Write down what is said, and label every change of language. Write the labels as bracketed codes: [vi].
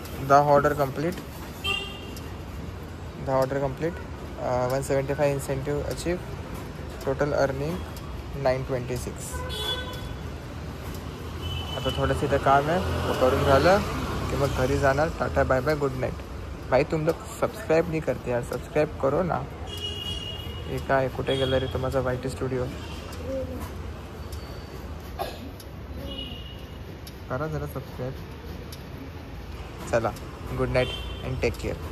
[en] 10 order complete. 175 incentive achieve. Total earning 926. [mr] आता थोडंसं इथं काम आहे, तो करून झालं कि मग घरी जाणार. [en] Tata bye bye good night. [hi] भाई तुम लोग सब्सक्राइब नहीं करते यार, सब्सक्राइब करो ना. [mr] ये काय कुठे गेलं रे तुम्हाचा वाईटी स्टुडिओ. करा जरा सब्सक्राइब. चला [en] Good night and take care.